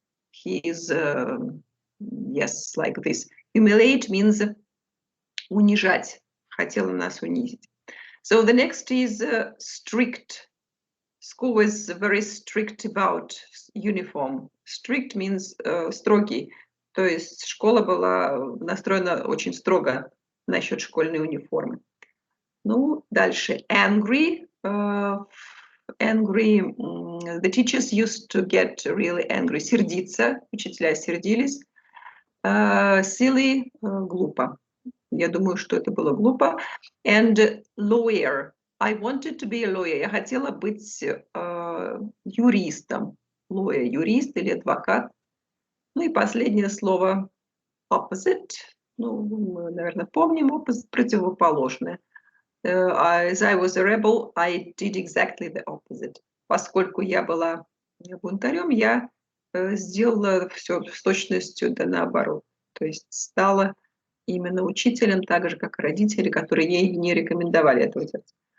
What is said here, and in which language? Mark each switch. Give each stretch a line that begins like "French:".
English: He is, yes, like this. Humiliate means
Russian: унижать. Хотела нас унизить.
English: So the next is strict. School was very strict about uniform. Strict means
Russian: строгий. То есть школа была настроена очень строго насчет школьной униформы. Ну, дальше. Angry. Angry.
English: The teachers used to get really angry.
Russian: Сердиться. Учителя сердились. Silly. Глупо. Я думаю, что это было глупо.
English: And lawyer. I wanted to be a lawyer.
Russian: Я хотела быть юристом.
English: Lawyer.
Russian: Юрист или адвокат. Ну и последнее слово opposite. Ну, мы, наверное, помним. Opposite, противоположное.
English: As I was a rebel, I did exactly the opposite.
Russian: Поскольку я была бунтарем, я сделала все с точностью да наоборот. То есть стала именно учителем, так же, как и родители, которые ей не рекомендовали этого делать.